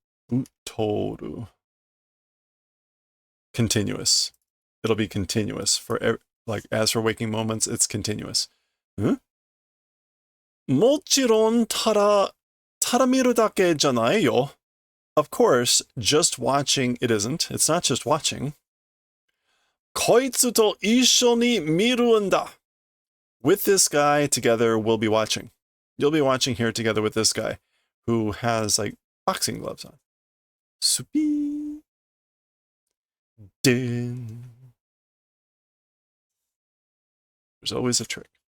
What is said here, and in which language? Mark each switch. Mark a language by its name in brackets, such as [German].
[English] Utoru. Continuous. It'll be continuous for like as for waking moments, it's continuous. Huh? [Japanese] もちろんただ見るだけじゃないよ. [English] Of course, just watching it isn't. It's not just watching. [Japanese] こいつと一緒に見るんだ. [English] With this guy together, we'll be watching. You'll be watching here together with this guy who has like boxing gloves on. Supi. Din. There's always a trick.